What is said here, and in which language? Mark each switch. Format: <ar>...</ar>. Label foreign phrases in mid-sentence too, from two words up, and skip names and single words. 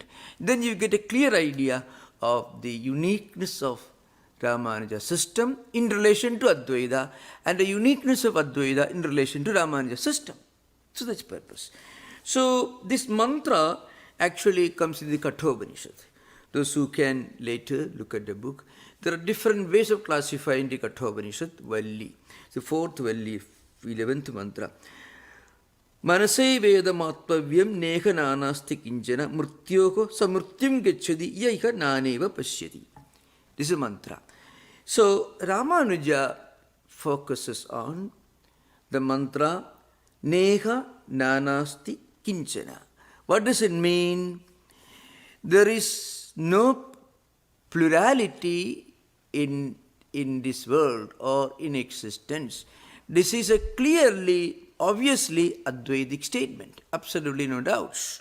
<en>Then you get a clear idea of the uniqueness of Ramanuja system in relation to Advaita and the uniqueness of Advaita in relation to Ramanuja system. So that's the purpose. So this mantra actually comes in the Kathopanishad. Those who can later look at the book, there are different ways of classifying the Kathopanishad Valli. The 4th Valli, 11th mantra.</en> <sa>Manasai Vedamatvavyam neha nanasti kinjana murtyoko samurtyam gacchadi yaiha naneva pashyati.</sa> <en>This is a mantra. So Ramanuja focuses on the mantra</en> <sa>neha nanasti kinchana.</sa> <en>What does it mean? There is no plurality in this world or in existence. This is a clearly, obviously Advaitic statement. Absolutely no doubts.</en>